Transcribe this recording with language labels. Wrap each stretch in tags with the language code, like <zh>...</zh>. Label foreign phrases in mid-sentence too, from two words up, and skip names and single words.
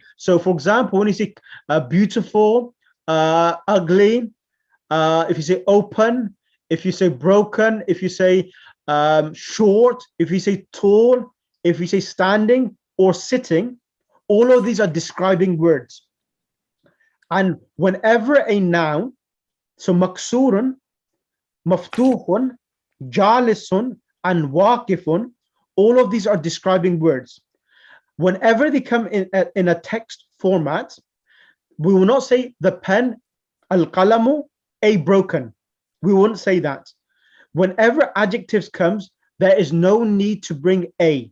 <en>So, for example, when you say beautiful, ugly, if you say open, if you say broken, if you say short, if you say tall, if you say standing or sitting, all of these are describing words. And whenever a noun, so</en> <ar>مكسورٌ مفتوحٌ جالسٌ,</ar> <en>and waqifun, all of these are describing words. Whenever they come in a text format, we will not say the pen, al-qalamu, a broken. We wouldn't say that. Whenever adjectives comes, there is no need to bring a.</en>